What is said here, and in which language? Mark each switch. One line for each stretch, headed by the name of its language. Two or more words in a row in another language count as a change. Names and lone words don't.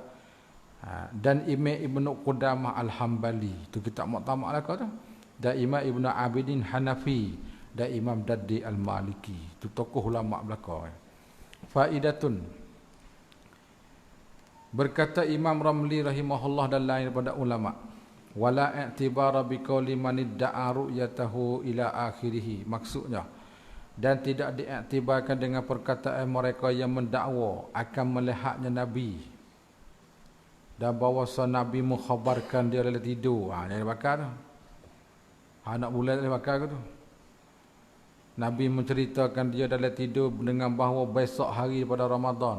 Malay: Dan Imam Ibnu Qudamah Al-Hambali, itu kitab Mu'tamad lah tu. Dan Imam Ibnu Abidin Hanafi, dan Imam Daddi Al-Maliki, itu tokoh ulama belaka. Faidatun, berkata Imam Ramli rahimahullah dan lain daripada ulama,
Arabic: ولا اعتبار بقول من ادعى رؤيته إلى آخره.
Malay: Maksudnya, dan tidak diiktibarkan dengan perkataan mereka yang mendakwa akan melihatnya Nabi dan bahawa Nabi mengkhabarkan dia dalam tidur. Yang bakar tu, anak bulan dalam bakar tu, Nabi menceritakan dia dalam tidur dengan bahawa besok hari pada Ramadan.